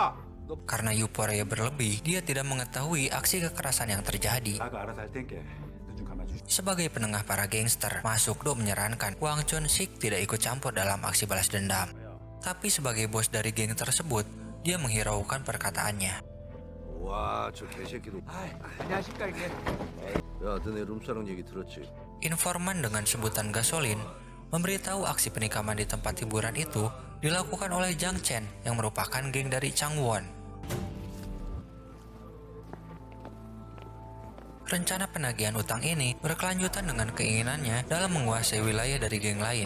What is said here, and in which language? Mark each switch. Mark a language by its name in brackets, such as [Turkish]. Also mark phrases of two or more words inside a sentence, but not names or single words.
[Indonesian] Karena euforia berlebih, dia tidak mengetahui aksi kekerasan yang terjadi. Sebagai penengah para gangster, Masukdo menyarankan Hwang Chun-sik tidak ikut campur dalam aksi balas dendam. Tapi sebagai bos dari geng tersebut, dia menghiraukan perkataannya. [Korean] 와, 저 개새끼도. 야, 시깔게. 야, 너네 룸사롱 얘기 들었지? [Indonesian] Informan dengan sebutan gasolin memberitahu aksi penikaman di tempat hiburan itu dilakukan oleh Jang Chen yang merupakan geng dari Changwon. Rencana penagihan utang ini berkelanjutan dengan keinginannya dalam menguasai wilayah dari geng lain.